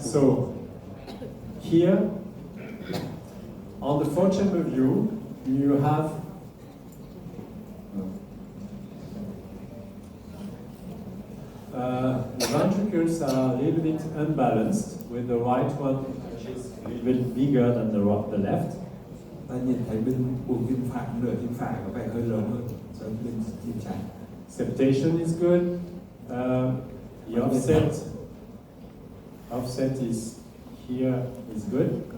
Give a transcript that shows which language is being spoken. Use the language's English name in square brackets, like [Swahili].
[English] So here on the four-chamber view, you have the ventricles are a little bit unbalanced, with the right one which is a little bit bigger than the left. [Vietnamese] ta nhìn thấy bên buồng tim phải, nửa tim phải có vẻ hơi lớn hơn so với bên tim trái. [English] Septation is good. The offset is here is good.